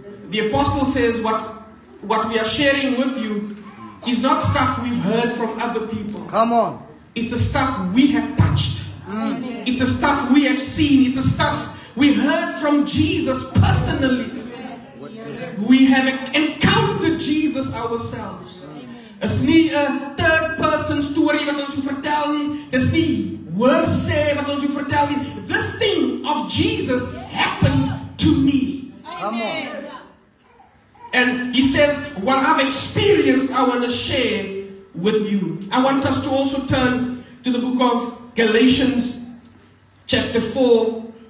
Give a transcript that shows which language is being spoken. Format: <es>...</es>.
<en>the apostle says what we are sharing with you is not stuff we've heard from other people. Come on. It's the stuff we have touched. It's the stuff we have seen. It's the stuff we heard from Jesus personally. We have encountered Jesus ourselves.</en> <af>It's nie 'n</af> <en>third person story</en> <af>wat ons vertel nie. Dis nie hearsay wat ons vertel nie.</af> <en>This thing of Jesus happened to me. Come on. And he says, what I've experienced, I want to share with you. I want us to also turn to the book of Galatians, chapter 4.</en>